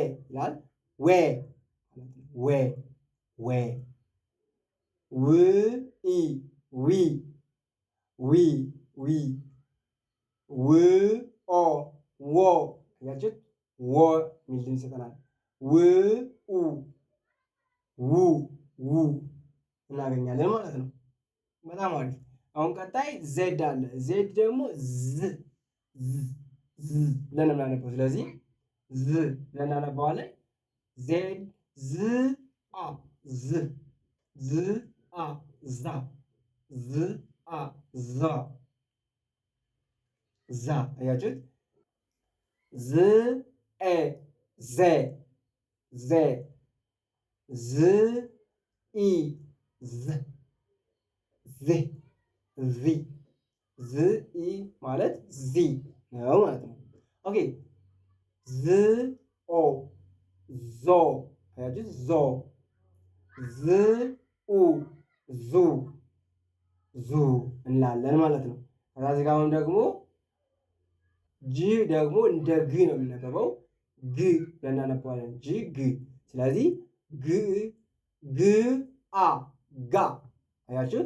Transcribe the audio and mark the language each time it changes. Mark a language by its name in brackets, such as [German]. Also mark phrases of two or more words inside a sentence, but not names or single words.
[Amharic] ይላል። ዌ ዌ ዌ ው ኢ ዊ ዊ ዊ ው ኦ ዎ ያችሁት ዎ የሚል ድምፅ ይሰጠናል። ው ኡ ው ው እናገኛለን ማለት ነው። በጣም አሪፍ። አሁን ቀጣይ ዜድ አለ። ዜድ ደግሞ ዝ ብለን የምናነበው። ስለዚህ ዝ ብለን እናነባዋለን። ዜድ ዝ አ ዝ ዝ አ ዛ ዝ አ ዛ ዛ አያችሁት? ዝ ኤ ዜ ዜ ዝ ኢ ዝ ዚ ዚ ዝ ኢ ማለት ዚ ነው ማለት ነው። ኦኬ ዝ ኦ ዞ አያችሁት? ዞ ዝ ኡ ዙ ዙ እንላለን ማለት ነው። ከዛ ጋር አሁን ደግሞ ጂ ደግሞ እንደ ግ ነው የሚነበበው። ግ ብለን እናነባዋለን። ጂ ግ። ስለዚህ ግ ግ አ ጋ አያችሁት?